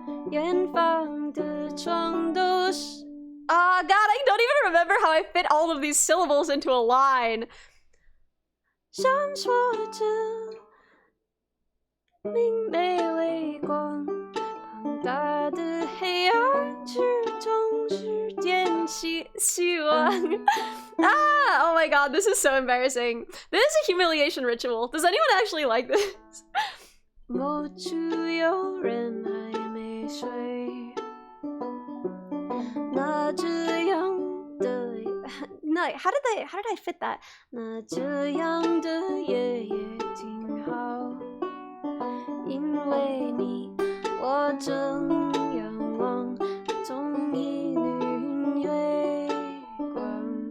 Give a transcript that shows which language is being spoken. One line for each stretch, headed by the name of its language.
Chinese: 远方的窗都是
English: Ah, God, I don't even remember how I fit all of these syllables into a line.
Chinese: 闪烁着明媚微光，庞大的黑暗之中是点起希望。
English: Ah, oh my God, this is so embarrassing. This is a humiliation ritual. Does anyone actually like this?
Chinese: 某处有人还没睡。那这样的
English: No, how did I fit that?
Chinese: 那这样的夜也挺好，因为你我正仰望同一缕云月光。